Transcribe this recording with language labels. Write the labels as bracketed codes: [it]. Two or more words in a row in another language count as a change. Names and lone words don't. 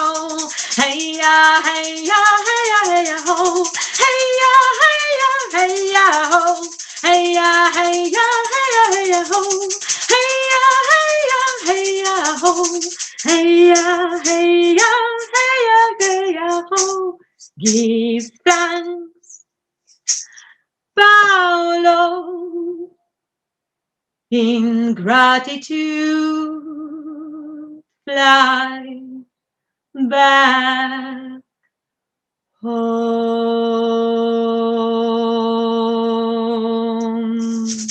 [en] Hey ya, hey ya, hey ya, hey ya, ho. Hey ya, hey ya, hey ya, ho. Hey ya, hey ya, hey ya, hey ya, ho. Hey ya, hey ya, hey ya, ho. Hey ya, hey ya, hey ya, hey ya, ho. Give thanks, Paulo, in gratitude. Fly back home.